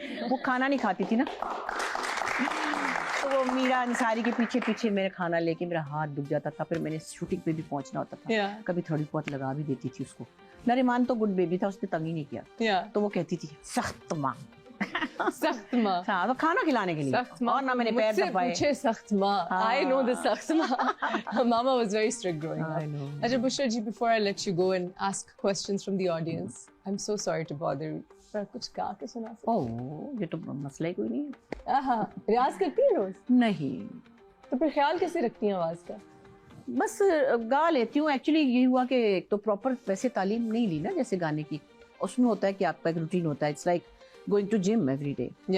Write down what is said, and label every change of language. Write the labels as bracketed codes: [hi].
[ur] وہ کھانا نہیں کھاتی تھی نا, تو وہ میرا انصاری کے پیچھے پیچھے میرا کھانا لے کے میرا ہاتھ دکھ جاتا تھا, پھر میں نے شوٹنگ پہ بھی پہنچنا ہوتا تھا, کبھی تھوڑی بہت لگا بھی دیتی تھی اس کو. نریمان تو گڈ بیبی تھا, اس نے تنگ ہی نہیں کیا, تو وہ کہتی تھی سخت ماں, سخت ماں, ہاں تو کھانا کھلانے کے لیے, اور نہ میں نے پیر دبائے. سخت ماں, [en] I know the [ur] سخت ماں. [en] Mama was very strict growing up. I know. Ajay Bushra ji, before I let you go and ask questions from the audience, I'm so sorry to bother you. [ur] پر کچھ گا کے سنا سکتے؟ اوہ یہ تو مسئلہ ہی کوئی نہیں ہے. ہاں, ریاض کرتی ہیں روز؟ نہیں. تو پھر خیال کیسے رکھتی ہیں آواز کا؟ بس گا لیتی ہوں. ایکچولی یہ ہوا کہ ایک تو پراپر ویسے تعلیم نہیں لی نا جیسے گانے کی. اس میں ہوتا ہے کہ آپ کا ایک روٹین ہوتا ہے, [en] It's like going to gym every day.